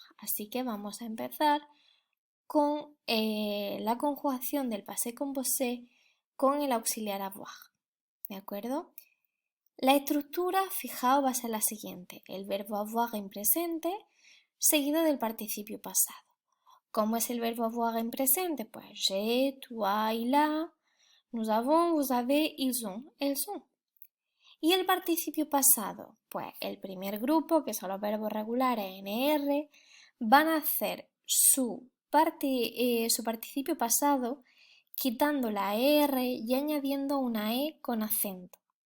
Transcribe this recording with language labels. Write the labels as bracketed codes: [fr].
[es] Así que vamos a empezar con la conjugación del passé composé con el auxiliar avoir, ¿de acuerdo? La estructura, fijaos, va a ser la siguiente: el verbo avoir en presente seguido del participio pasado. ¿Cómo es el verbo avoir en presente? [fr] Pues j'ai, toi, il a, nous avons, vous avez, ils ont, elles ont. [es] Y el participio pasado, pues el primer grupo, que son los verbos regulares NR, van a hacer su participio pasado quitando la ER y añadiendo una E con acento.